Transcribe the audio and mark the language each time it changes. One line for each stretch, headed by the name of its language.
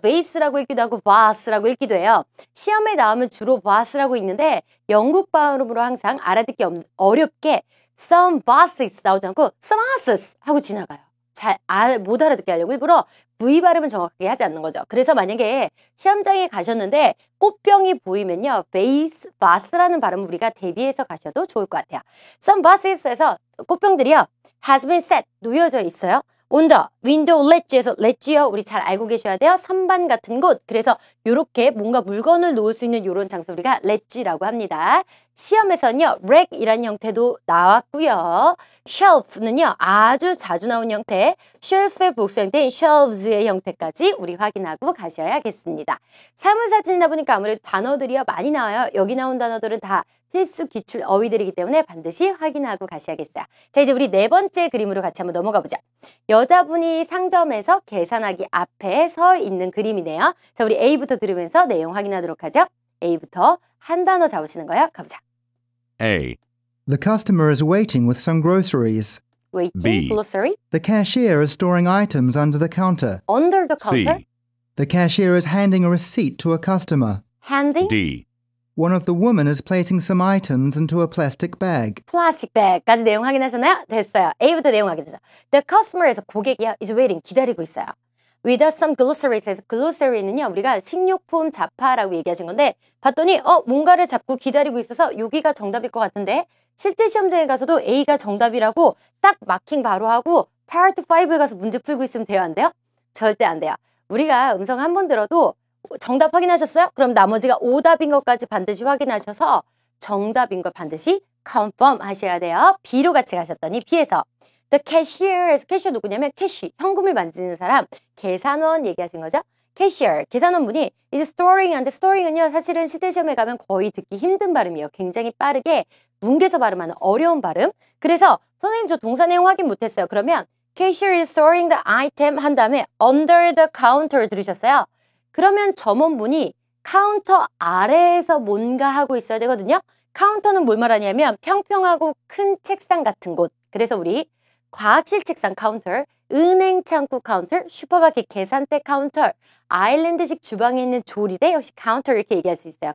Korean: vase라고 읽기도 하고 vase라고 읽기도 해요. 시험에 나오면 주로 vase라고 읽는데 영국 발음으로 항상 알아듣기 어렵게
English: some vases
Korean: 나오지 않고 some vases 하고 지나가요. 잘 못 알아듣게 하려고 일부러 V 발음은 정확하게 하지 않는 거죠. 그래서 만약에 시험장에 가셨는데 꽃병이 보이면요. vase, vase라는 발음을 우리가 대비해서 가셔도 좋을 것 같아요. Some vases에서 꽃병들이요.
English: has been set,
Korean: 놓여져 있어요.
English: on the window ledge
Korean: 에서 ledge요. 우리 잘 알고 계셔야 돼요. 선반 같은 곳. 그래서 이렇게 뭔가 물건을 놓을 수 있는 이런 장소 우리가 ledge라고 합니다. 시험에서는요. rack이라는 형태도 나왔고요. shelf는요. 아주 자주 나온 형태. shelf의 복수 형태인 shelves의 형태까지 우리 확인하고 가셔야겠습니다. 사물사진이다 보니까 아무래도 단어들이요. 많이 나와요. 여기 나온 단어들은 다 필수 기출 어휘들이기 때문에 반드시 확인하고 가셔야겠어요. 자, 이제 우리 네 번째 그림으로 같이 한번 넘어가 보자. 여자분이 상점에서 계산하기 앞에 서 있는 그림이네요. 자, 우리 A부터 들으면서 내용 확인하도록 하죠. A부터 한 단어 잡으시는 거예요. 가보자.
English: A, The customer is waiting with some groceries. Waiting, B. glossary, The cashier is storing items under the counter. under the counter, C, The cashier is handing a receipt to a customer. handing, D, One of the women is placing some items into a plastic bag.
Korean: 플라스틱 백까지 내용 확인하셨나요? 됐어요. A부터 내용 확인하죠.
English: The customer
Korean: 에서 고객이요.
English: is waiting,
Korean: 기다리고 있어요.
English: With some glossaries
Korean: 에서 glossary는요. 우리가 식료품 잡화라고 얘기하신 건데 봤더니 뭔가를 잡고 기다리고 있어서 여기가 정답일 것 같은데 실제 시험장에 가서도 A가 정답이라고 딱 마킹 바로 하고 Part 5에 가서 문제 풀고 있으면 돼요? 안 돼요? 절대 안 돼요. 우리가 음성 한 번 들어도 정답 확인하셨어요? 그럼 나머지가 오답인 것까지 반드시 확인하셔서 정답인 걸 반드시 confirm 하셔야 돼요. B로 같이 가셨더니 B에서 The cashier에서 캐시어 누구냐면 캐시, 현금을 만지는 사람, 계산원 얘기하신 거죠? 캐시어, 계산원분이 이제 storing한데 storing은요 사실은 실제 시험에 가면 거의 듣기 힘든 발음이에요. 굉장히 빠르게 뭉개서 발음하는 어려운 발음. 그래서 선생님 저 동사 내용 확인 못했어요. 그러면
English: cashier is storing the item
Korean: 한 다음에
English: under the counter
Korean: 들으셨어요? 그러면 점원분이 카운터 아래에서 뭔가 하고 있어야 되거든요. 카운터는 뭘 말하냐면 평평하고 큰 책상 같은 곳. 그래서 우리 과학실 책상 카운터, 은행 창구 카운터, 슈퍼마켓 계산대 카운터, 아일랜드식 주방에 있는 조리대 역시 카운터 이렇게 얘기할 수 있어요.